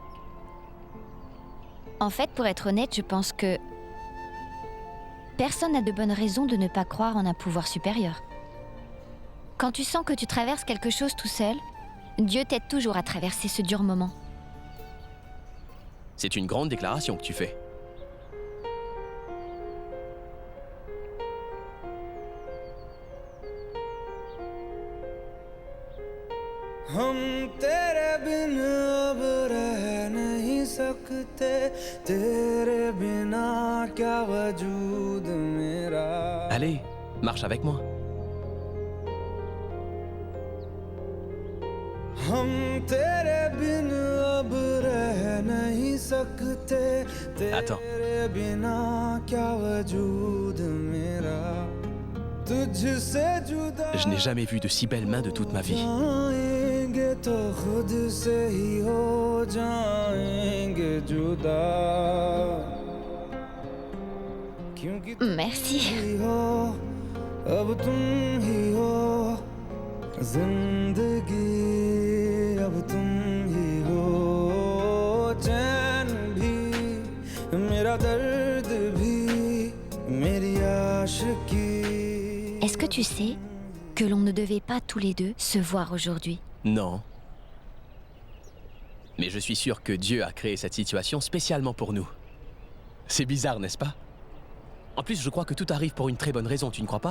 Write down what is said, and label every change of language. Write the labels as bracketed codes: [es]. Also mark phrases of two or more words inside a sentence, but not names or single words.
[fr] En fait, pour être honnête, je pense que personne n'a de bonnes raisons de ne pas croire en un pouvoir supérieur. Quand tu sens que tu traverses quelque chose tout seul, Dieu t'aide toujours à traverser ce dur moment. C'est une grande déclaration que tu fais. [hi] हम तेरे बिन अब रह नहीं सकते तेरे बिना क्या वजूद मेरा [fr] Allez, marche avec moi. [hi] हम तेरे बिन अब रह नहीं सकते तेरे बिना क्या वजूद मेरा तुझसे जुदा [fr] Je n'ai jamais vu de si belles mains de toute ma vie. [hi] तो खुद से ही हो जाएंगे जुदा क्योंकि [fr] Merci. [hi] हो अब तुम ही हो जिंदगी अब तुम ही हो चैन भी मेरा दर्द भी मेरी आशिकी [fr] Est-ce que tu sais que l'on ne devait pas tous les deux se voir aujourd'hui? Non. Mais je suis sûr que Dieu a créé cette situation spécialement pour nous. C'est bizarre, n'est-ce pas? En plus, je crois que tout arrive pour une très bonne raison, tu ne crois pas?